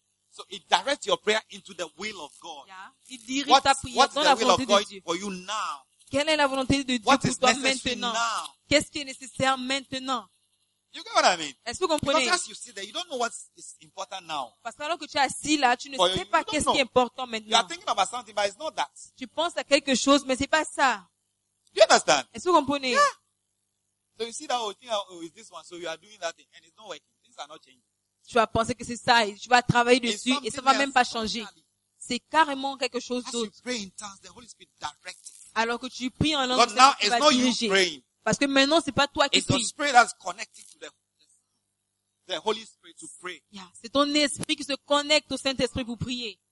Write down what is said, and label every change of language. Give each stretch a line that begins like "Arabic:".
English: So it directs your prayer into the will of God.
French: Yeah. Il dirige ta prière
English: what's
French: dans
English: the
French: la volonté
English: will of God
French: de Dieu.
English: For you now?
French: Quelle est la volonté de Dieu
English: what
French: pour toi maintenant?
English: Now?
French: Qu'est-ce qui est nécessaire maintenant?
English: You get what I mean?
French: Est-ce que vous comprenez?
English: Because as you sit there, you don't know what is important now.
French: Parce que alors que tu es assis là, tu ne sais pas qu'est-ce qui est important maintenant.
English: You are thinking about something, but it's not that.
French: Tu penses à quelque chose, mais c'est pas ça.
English: You understand?
French: Est-ce que vous comprenez?
English: Yeah. So you see that whole thing, oh, is this one? So you are doing that thing, and it's not working. Things are not changing.
French: Tu vas penser que c'est ça, et tu vas travailler dessus, et ça va même pas changer. C'est carrément quelque chose d'autre.
English: As you pray in tongues, the Holy Spirit directs.
French: Alors que tu pries en langue,
English: but now it's not you praying.
French: Parce que maintenant, c'est pas toi qui prie.
English: It's the Spirit that's connected to the Holy Spirit to pray. Yeah.
French: C'est ton esprit qui se connecte au Saint-Esprit pour prier.